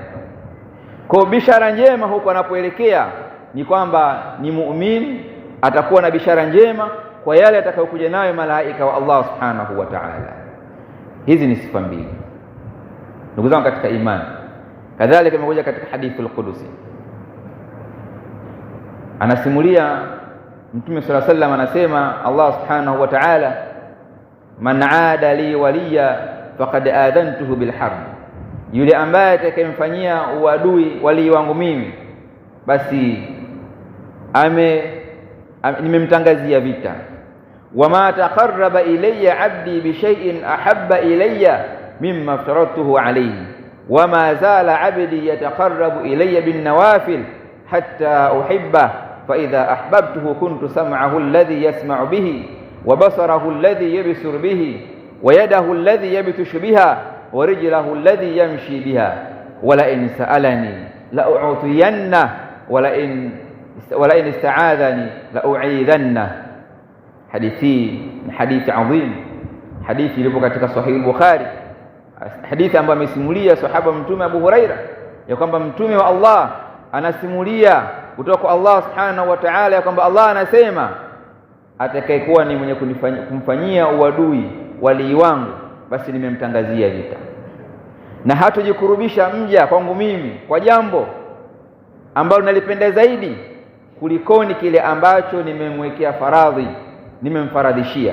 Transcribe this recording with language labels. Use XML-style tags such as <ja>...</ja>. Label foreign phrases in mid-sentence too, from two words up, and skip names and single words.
<sw>Kwa bishara njema huko anapoelekea ni kwamba ni muumini atakuwa na bishara njema kwa yale atakayokuja nayo malaika wa</sw> <ar>الله سبحانه وتعالى.</ar> <sw>Hizi ni sifa mbili ndugu zangu katika imani. Kadhalika imekuja katika hadithi al-Qudusi, anasimulia Mtume</sw> <ar>صلى الله عليه وسلم</ar> <sw>anasema,</sw> <ar>الله سبحانه وتعالى من عادى لي وليا فقد آذنته بالحرب,</ar> <sw>yule ambaye atakayemfanyia uadui wali wangu mimi, basi nimemtangazia vita.</sw> <ar>وما تقرب إلي عبدي بشيء أحب إلي مما افترضته عليه وما زال عبدي يتقرب إلي بالنوافل حتى أحبه فإذا أحببته كنت سمعه الذي يسمع به وبصره الذي يبصر به ويده التي يبطش بها ورجله التي يمشي بها ولئن سألني لأعطينه ولئن استعاذني لأعيذنه.</ar> <sw>Hadithi adhim, hadithi ilipo katika Sahih Bukhari, hadithi ambayo amesimulia sahaba Mtume Abu Huraira ya kwamba Mtume wa Allah anasimulia kutoka kwa</sw> <ar>الله سبحانه وتعالى</ar> <sw>ya kwamba Allah anasema, atakayekuwa ni mwenye kumfanyia uadui wali wangu, basi nimemtangazia vita, na hatojikurubisha mja kwangu mimi kwa jambo ambalo nalipenda zaidi kulikoni kile ambacho nimemwekea faradhi, nimemfaradhishia.</sw>